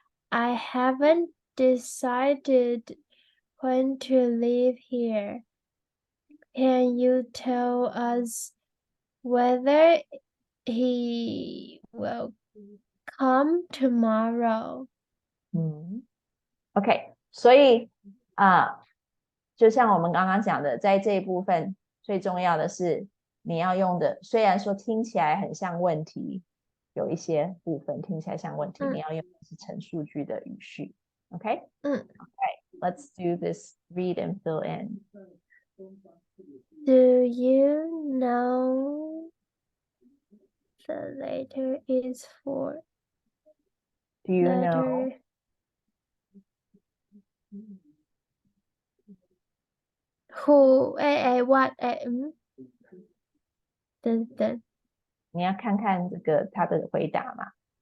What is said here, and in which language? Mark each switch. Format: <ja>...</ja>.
<en>I haven't decided when to leave here. Can you tell us whether he will come tomorrow?</en> <zh>OK， 所以就像我们刚刚讲的，在这一部分最重要的是你要用的，虽然说听起来很像问题，有一些部分听起来像问题，你要用的是陈述句的语序</zh> <en>Okay? 嗯 Okay, let's do this read and fill in. Do you know the letter is for? Do you know? Letter who what</en> <zh>等等你要看看这个他的回答嘛。</zh>